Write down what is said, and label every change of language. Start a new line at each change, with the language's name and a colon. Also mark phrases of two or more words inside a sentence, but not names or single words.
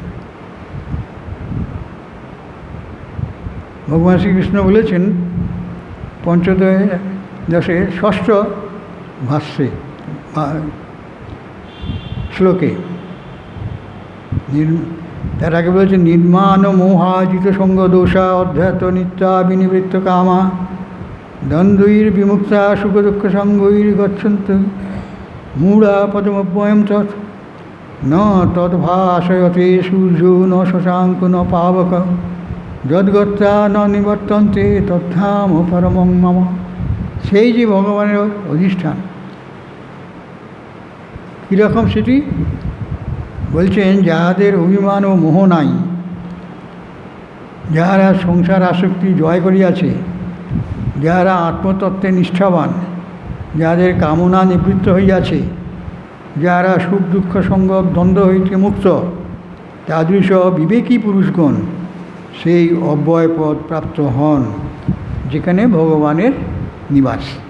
Bangla: ভগবান শ্রীকৃষ্ণ বলেছেন পঞ্চদশে ষষ্ঠ ভাষ্যে শ্লোকে, তার আগে বলেছেন,
Sanskrit: নির্মাণ মোহাজিত সঙ্গ দোষা অধ্যাত্ম নিত্যা বিনিবৃত্ত কামা দ্বন্দ্বৈর বিমুক্তা সুখ দুঃখ সঙ্গৈর গচ্ছন্ত মূঢ়া পদমব্যয়ম তৎ ন তদ্ভাসয়তে সূর্য ন শশাঙ্ক ন পাবক যদ্গত্তা ন নিবর্তন্তে তদ্ধাম পরমং মম।
Bangla: সেই যে ভগবানের অধিষ্ঠান, কীরকম সেটি বলছেন, যাহাদের অভিমান ও মোহ নাই, যাহারা সংসার আসক্তি জয় করিয়াছে, যাহারা আত্মতত্ত্বে নিষ্ঠাবান, যাহাদের কামনা নিবৃত্ত হইয়াছে, যাহারা সুখ দুঃখ সঙ্গ দ্বন্দ্ব হইতে মুক্ত, তাদৃশ বিবেকী পুরুষগণ সেই অব্যয় পদ প্রাপ্ত হন, যেখানে ভগবানের নিবাস।